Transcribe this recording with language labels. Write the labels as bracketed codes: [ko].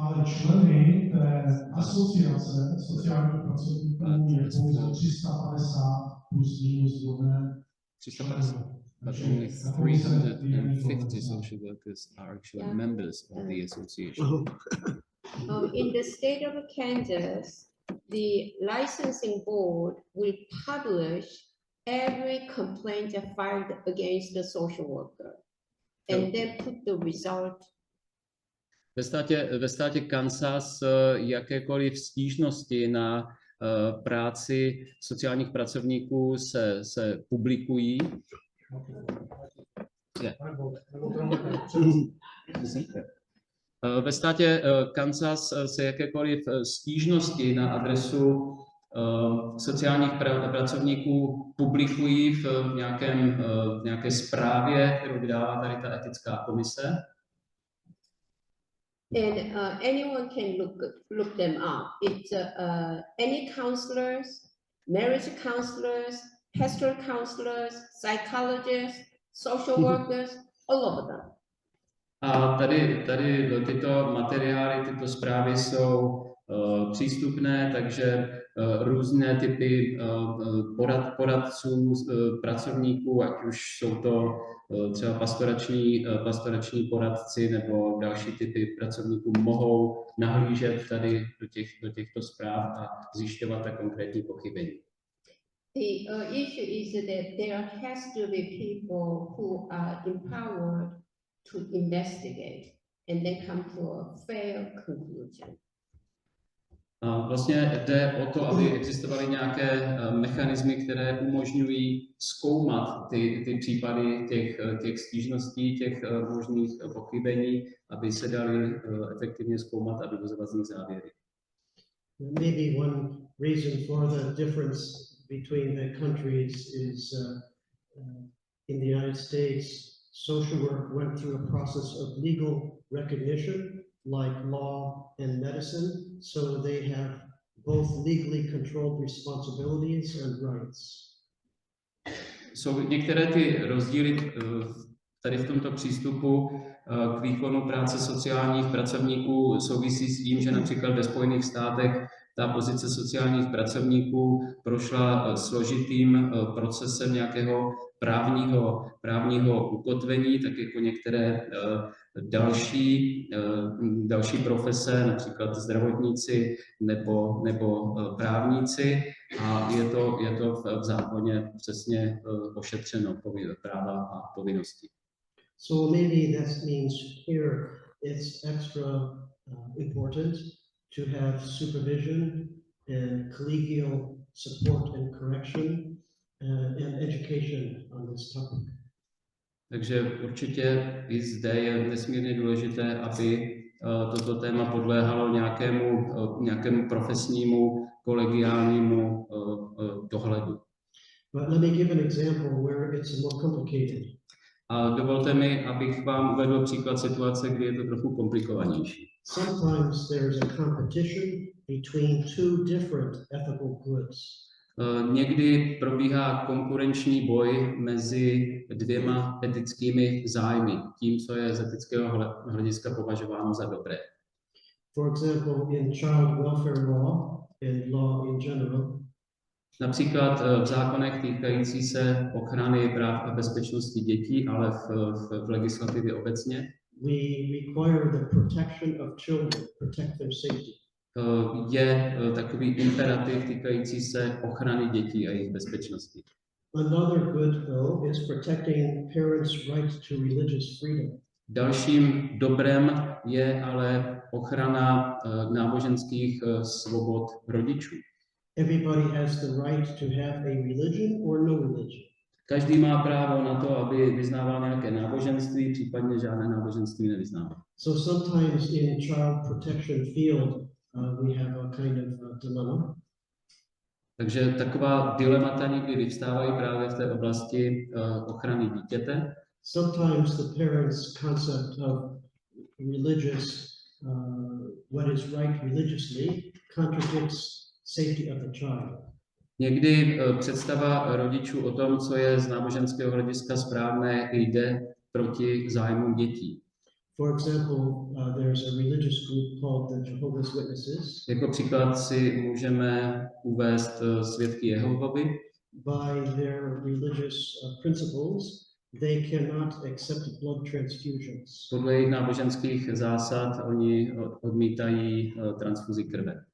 [cs] Ale členy té asociace sociálních pracovníků je pouze 350 plus minus drobné. 350. [en] But only 350 social workers are actually members of the association. In the state of Kansas, the licensing board will publish every complaint filed against the social worker and then put the result. [cs] Ve státě Kansas jakékoliv stížnosti na práci sociálních pracovníků se publikují. Ve státě Kansas se jakékoliv stížnosti na adresu sociálních pracovníků publikují v nějaké zprávě, kterou vydává tady ta etická komise. [en] And anyone can look them up. It's any counselors, marriage counselors, pastoral counselors, psychologists, social workers, all of them. [cs] A tady tyto materiály, tyto zprávy jsou přístupné, takže různé typy poradců, pracovníků, ať už jsou to třeba pastorační poradci nebo další typy pracovníků, mohou nahlížet tady do těchto zpráv a zjišťovat ta konkrétní pochybení. [en] The issue is that there has to be people who are empowered to investigate and then come to a fair conclusion. [cs] A vlastně jde o to, aby existovaly nějaké mechanismy, které umožňují zkoumat ty případy těch stížností, těch možných pochybení, aby se daly efektivně zkoumat a vyvozovat z nich závěry. [en] Maybe one reason for the difference between the countries is in the United States, social work went through a process of legal recognition, like law and medicine, so they have both legally controlled responsibilities and rights. [cs] Jsou některé ty rozdíly tady v tomto přístupu k výkonu práce sociálních pracovníků souvisí s tím, že například ve Spojených státech ta pozice sociálních pracovníků prošla složitým procesem nějakého právního ukotvení, tak jako některé další profese, například zdravotníci nebo právníci, a je to v zákoně přesně ošetřeno práva a povinnosti. [en] So maybe that means here it's extra important to have supervision and collegial support and correction and education on this topic. [cs] Takže určitě i zde je nesmírně důležité, aby toto téma podléhalo nějakému profesnímu, kolegiálnímu dohledu. [en] But let me give an example where it's more complicated. [cs] A dovolte mi, abych vám uvedl příklad situace, kdy je to trochu komplikovanější. [en] Sometimes there's a competition between two different ethical groups. [cs] Někdy probíhá konkurenční boj mezi dvěma etickými zájmy, tím, co je z etického hlediska považováno za dobré. [en] For example, in child welfare law and law in general, [cs] například v zákonech týkající se ochrany práv a bezpečnosti dětí, ale v legislativě obecně. [en] We require the protection of children, protect their safety. [cs] Je takový imperativ týkající se ochrany dětí a jejich bezpečnosti. [en] Another good though is protecting parents' right to religious freedom. [cs] Dalším dobrem je ale ochrana náboženských svobod rodičů. [en] Everybody has the right to have a religion or no religion. [cs] Každý má právo na to, aby vyznával nějaké náboženství, případně žádné náboženství nevyznával. [en] So sometimes in child protection field we have a kind of dilemma. [cs] Takže taková dilemata někdy vyvstávají právě v té oblasti ochrany dítěte. [en] Sometimes the parents' concept of religious, what is right religiously, contradicts safety of the child. [cs] Někdy představa rodičů o tom, co je z náboženského hlediska správné, jde proti zájmům dětí. [en] For example, there's a religious group called the Jehovah's Witnesses. [cs] Jako příklad si můžeme uvést svědky Jehovovi. [en] By their religious principles, they cannot accept blood transfusions. [cs] Podle jejich náboženských zásad oni odmítají transfuzi krve.